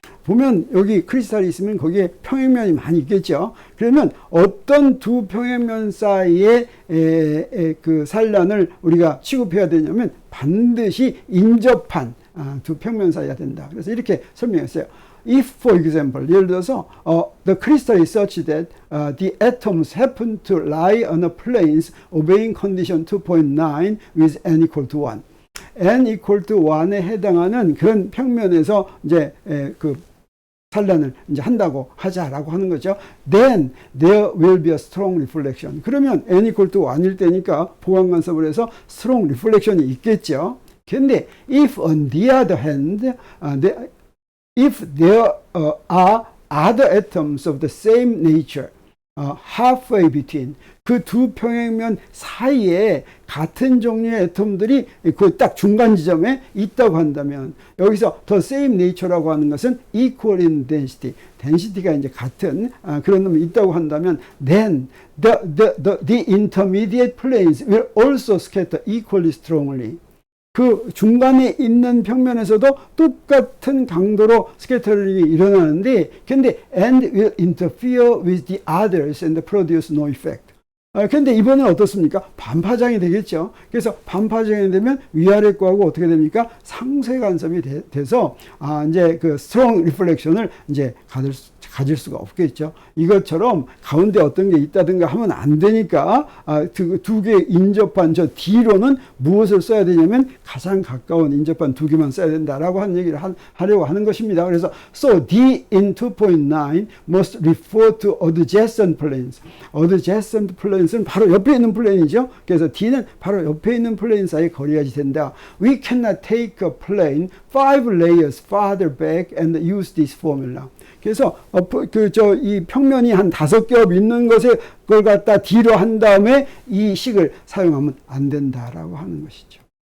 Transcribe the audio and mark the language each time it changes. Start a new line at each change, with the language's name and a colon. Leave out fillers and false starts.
Korean: 보면 여기 크리스탈이 있으면 거기에 평행면이 많이 있겠죠. 그러면 어떤 두 평행면 사이에 그 산란을 우리가 취급해야 되냐면 반드시 인접한 두 평면 사이가 된다. 그래서 이렇게 설명했어요.
English: If, for example,
Korean: 예를 들어서
English: the crystal is such that the atoms happen to lie on a planes obeying condition 2.9 with n equal to 1. n equal to 1
Korean: 에 해당하는 그런 평면에서 이제 그 산란을 이제 한다고 하자라고 하는 거죠.
English: Then there will be a strong reflection.
Korean: 그러면 n equal to 1일 때니까 보강 간섭을 해서 strong reflection이 있겠죠.
English: 근데 if on the other hand, if there are other atoms of the same nature halfway between
Korean: 그 두 평행면 사이에 같은 종류의 애톰들이 그 딱 중간 지점에 있다고 한다면 여기서
English: the same nature라고 하는 것은 equal in density,
Korean: density가 이제 같은 그런 놈이 있다고 한다면
English: then the intermediate planes will also scatter equally strongly.
Korean: 그 중간에 있는 평면에서도 똑같은 강도로 스캐터링이 일어나는데 근데
English: and will interfere with the others and produce no effect.
Korean: 근데 이번엔 어떻습니까? 반파장이 되겠죠. 그래서 반파장이 되면 위아래 거하고 어떻게 됩니까? 상쇄 간섭이 돼서 이제 그 strong reflection을 이제 가질 수가 없겠죠. 이것처럼 가운데 어떤 게 있다든가 하면 안 되니까 두 개 인접한 저 D로는 무엇을 써야 되냐면 가장 가까운 인접한 두 개만 써야 된다라고 하는 얘기를 하려고 하는 것입니다.
English: 그래서 so D in 2.9 must refer to adjacent planes.
Korean: adjacent planes는 바로 옆에 있는 플레인이죠. 그래서 D는 바로 옆에 있는 플레인 사이에 거리가 된다.
English: We cannot take a plane 5 layers farther back and use this formula.
Korean: 그래서 이 평면이 한 5겹 있는 것에 그걸 갖다 D로 한 다음에 이 식을 사용하면 안 된다라고 하는 것이죠.